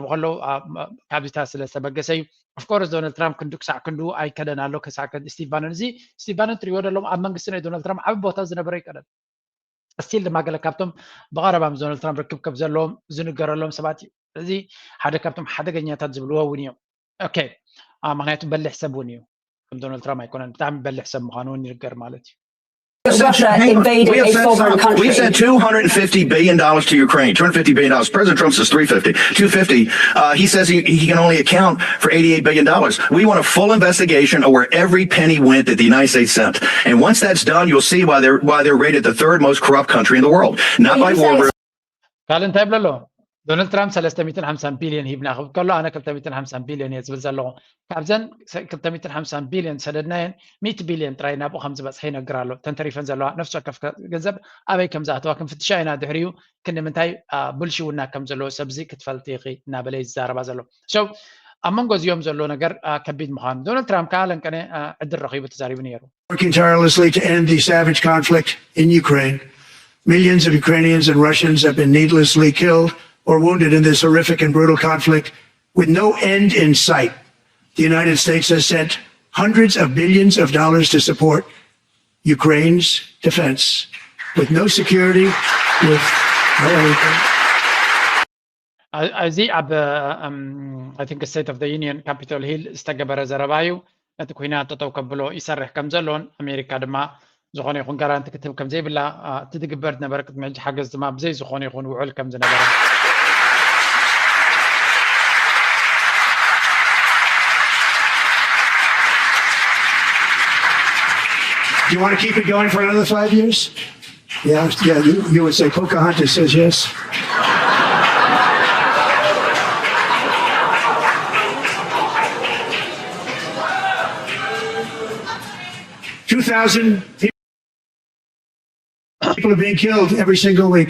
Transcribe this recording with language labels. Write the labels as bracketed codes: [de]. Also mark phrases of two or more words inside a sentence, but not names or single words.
[ti] ከለዉ ካብዚታት ስለ ዝተበገሰ እዩ [en] of course [ti] ዶናልድ ትራምፕ ክንዱ ክሳዕ ክንዱ ኣይከደን ኣሎ ክሳዕ ስቲቭ ባነን እዚ ስቲቭ ባነን ትሪእዎ ደሎም ኣብ መንግስቲ ናይ ዶናልድ ትራምፕ ዓብ ቦታ ዝነበረ ይቀደም እስቲል ድማ ገለ ካብቶም ብቐረባ ምስ ዶናልድ ትራምፕ ርክብከብ ዘለዎም ዝንገረሎም ሰባት እዩ እዚ ሓደ ካብቶም ሓደገኛታት ዝብልዎ እውን እዮም ኦኬ ምክንያቱ በሊሕ ሰብ እውን እዩ ከም ዶናልድ ትራምፕ ኣይኮነን ብጣዕሚ በሊሕ ሰብ ምዃኑ እውን ይንገር ማለት እዩ [en] Russia invaded a sovereign country. We sent $250 billion to Ukraine. $250 billion. President Trump says $350. $250. He says he can only account for $88 billion. We want a full investigation of where every penny went that the United States sent. And once that's done, you'll see why they're rated the third most corrupt country in the world. Not by war. [ti] ዶናልድ ትራምፕ 350 ቢልዮን ሂብና ክብል ከሎ ኣነ 250 ቢልዮን እየ ዝብል ዘለኹ ካብዘን 250 ቢልዮን ሰደድናየን 100 ቢልዮን ጥራይ ናብኡ ከም ዝበፅሐ ይነግር ኣሎ ተንተሪፈን ዘለዋ ነፍሲ ወከፍ ገንዘብ ኣበይ ከም ዝኣተዋ ክንፍትሻ ኢና ድሕሪኡ ክንምንታይ ቡልሽውና ከም ዘለዎ ሰብዚ ክትፈልጥ ኢኺ እናበለ ይዛረባ ዘሎ ኣብ መንጎ እዚኦም ዘሎ ነገር ከቢድ ምዃኑ ዶናልድ ትራምፕ ከዓ ለንቀነ ዕድል ረኺቡ ተዛሪቡ ነይሩ [en] Working tirelessly to end the savage conflict in Ukraine. Millions of Ukrainians and Russians have been needlessly killed or wounded in this horrific and brutal conflict with no end in sight. The United States has sent hundreds of billions of dollars to support Ukraine's defense with no security, with no anything. [ti] እዚ ኣብ [en] I think [ti] State of the Union Capitol Hill ዝተገበረ ዘረባ እዩ ነቲ ኩናት ጠጠው ከብሎ ይሰርሕ ከም ዘሎን ኣሜሪካ ድማ ዝኾነ ይኹን ጋራንቲ ክትህብ ከም ዘይብላ እቲ ዝግበር ዝነበረ ቅድሚ ሕጂ ሓገዝ ድማ ብዘይ ዝኾነ ይኹን ውዕል ከም ዝነበረ [en] Do you want to keep it going for another 5 years? Yeah, you would say Pocahontas says yes. People are being killed every single week.